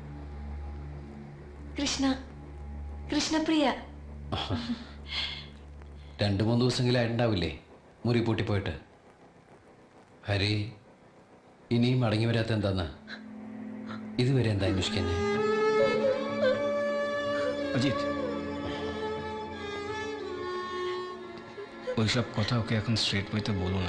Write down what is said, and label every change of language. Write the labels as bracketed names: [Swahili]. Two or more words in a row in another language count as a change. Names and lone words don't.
[Malayalam] കൃഷ്ണ, കൃഷ്ണപ്രിയ. 2-3 ദിവസമെങ്കിലും ആയിട്ടുണ്ടാവില്ലേ മുറി പൂട്ടിപ്പോയിട്ട്? ഹരി ഇനിയും മടങ്ങി വരാത്ത എന്താന്ന് ഇതുവരെ എന്താ അന്വേഷിക്കുന്നേ? അജിത്, [Bangla] ওইসব কথা ওকে এখন [English] straight way-te [Bangla] বলো না।